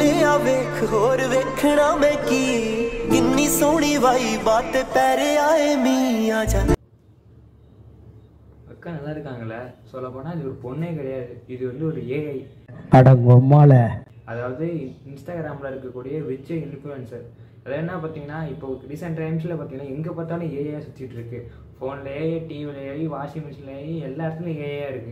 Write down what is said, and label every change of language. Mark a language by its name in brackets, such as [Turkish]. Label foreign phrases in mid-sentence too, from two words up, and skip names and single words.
[Punjabi] ਆ ਵੇਖ ਹੋਰ ਵੇਖਣਾ ਮੈਂ ਕੀ ਕਿੰਨੀ ਸੋਹਣੀ ਵਾਈ ਬਾਤ ਪੈਰੇ ਆਏ ਮੀ ਆਜਾ [Tamil] அக்கா நல்லா இருக்காங்களே. சொல்ல போனால் இது ஒரு பொண்ணே கிடையாது, இது வந்து ஒரு ஏஐ. அடங்கொம்மால அதாவது இன்ஸ்டாகிராமில் இருக்கக்கூடிய [English] rich influencer. [Tamil] அது என்ன பார்த்தீங்கன்னா, இப்போ [English] recent timesil [Tamil] பார்த்தீங்கன்னா எங்கே பார்த்தாலும் ஏஐ சுற்றிட்டு இருக்கு. ஃபோனில் ஏஐ, டிவியில் ஏஐ, [English] washing machineil [Tamil] ஏஐ, எல்லா இடத்துலையும் ஏஐ இருக்குது.